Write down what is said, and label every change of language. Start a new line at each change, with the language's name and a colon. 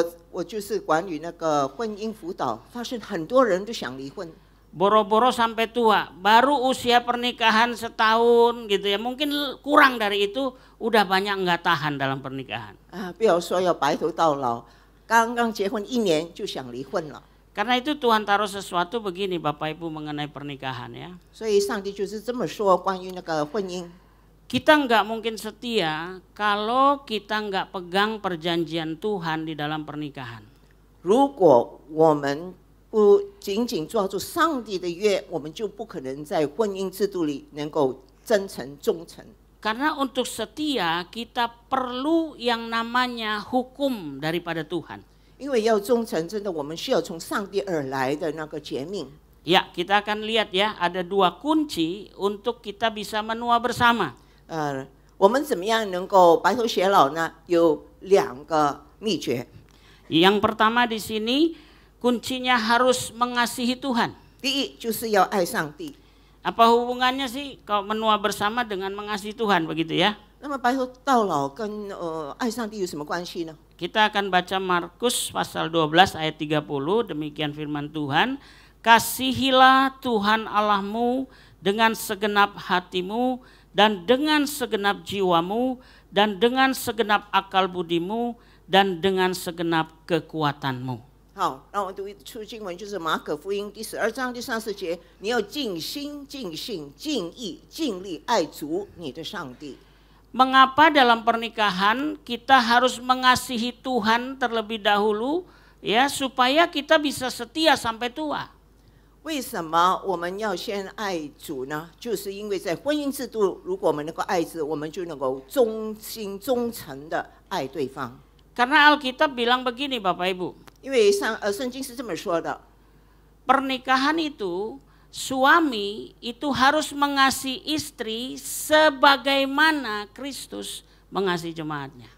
Chinese: 我就是管理那个婚姻辅导，发现很多人都想离婚。
Indonesian: Boro-boro sampai tua, baru usia pernikahan setahun gitu ya, mungkin kurang dari itu udah banyak nggak tahan dalam pernikahan.
Chinese: 不要说要白头到老，刚刚结婚1年就想离婚了。
Indonesian: Karena itu Tuhan taruh sesuatu begini Bapak Ibu mengenai pernikahan ya.
Chinese: 所以上帝就是这么说关于那个婚姻。
Indonesian: Kita nggak mungkin setia kalau kita nggak pegang perjanjian Tuhan di dalam pernikahan.
Chinese: 如果我们不紧紧抓住上帝的约，我们就不可能在婚姻制度里能够真诚忠诚。
Indonesian: Karena untuk setia kita perlu yang namanya hukum daripada Tuhan.
Chinese: 因为要忠诚，真的我们需要从上帝而来的那个诫命。
Indonesian: Ya, kita akan lihat ya, ada 2 kunci untuk kita bisa menua bersama.
Chinese: 我们怎么样能够白头偕老呢？有2个秘诀。
Indonesian: Yang pertama di sini kuncinya harus mengasihi Tuhan.
Chinese: 第一就是要爱上帝。
Indonesian: Apa hubungannya sih kalau menua bersama dengan mengasihi Tuhan begitu ya?
Chinese: 那么白头到老跟爱上帝有什么关系呢？
Indonesian: Kita akan baca Markus pasal 12 ayat 30, demikian firman Tuhan. Kasihilah Tuhan Allahmu dengan segenap hatimu dan dengan segenap jiwamu dan dengan segenap akal budimu, dan dengan segenap kekuatanmu.
Chinese: 好，让我读一处经文，就是马可福音第12章第34节，你要尽心、尽性、尽意、尽力爱主你的上帝。
Indonesian: Mengapa dalam pernikahan kita harus mengasihi Tuhan terlebih dahulu, ya, supaya kita bisa setia sampai tua?
Chinese: 为什么我们要先爱主呢？就是因为在婚姻制度，如果我们能够爱主，我们就能够忠心忠诚的爱对方。
Indonesian: Karena Alkitab bilang begini Bapak Ibu.
Chinese: 因为圣经是这么说的，
Indonesian: Pernikahan itu, suami itu harus mengasihi istri sebagaimana Kristus mengasihi jemaatnya.